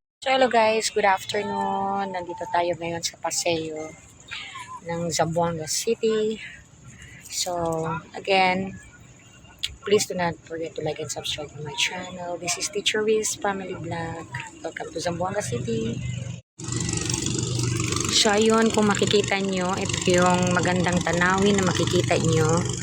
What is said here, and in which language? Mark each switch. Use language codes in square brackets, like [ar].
[en] Hello guys, good afternoon. [tl] Nandito tayo ngayon sa paseo ng Zamboanga City. [en] So, again, please do not forget to like and subscribe to my channel. This is Teacher Wiz Family Vlog. Welcome to Zamboanga City. [tl] So, ayun, kung makikita nyo, ito yung magandang tanawin na makikita nyo.